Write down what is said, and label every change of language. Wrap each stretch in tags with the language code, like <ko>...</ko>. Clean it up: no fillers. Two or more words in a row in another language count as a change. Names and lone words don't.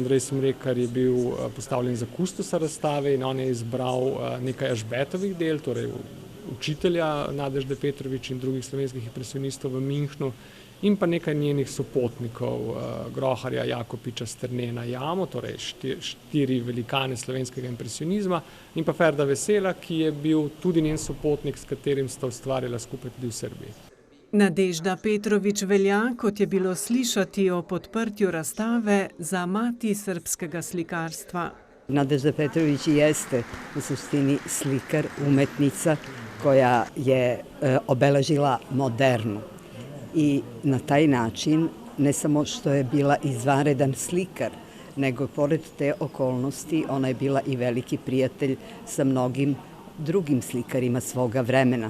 <sl>Andrej Smrekar je bil postavljen za kustosa razstave in on je izbral nekaj Ašbetovih del, torej učitelja Nadežde Petrović in drugih slovenskih impresionistov v Münchnu, in pa nekaj njenih sopotnikov, Groharja, Jakopiča, Sternena, Jamo, torej 4 velikane slovenskega impresionizma, in pa Ferda Vesela, ki je bil tudi njen sopotnik, s katerim sta ustvarjala skupaj tudi v Srbiji. Nadežda Petrović velja, kot je bilo slišati o podprtju razstave, za mati srpskega slikarstva.</sl> <sr>Nadežda Petrović jeste u suštini slikar, umetnica koja je obeležila modernu. I na taj način, ne samo što je bila izvanredan slikar, nego pored te okolnosti ona je bila i veliki prijatelj sa mnogim drugim slikarima svoga vremena.</sr>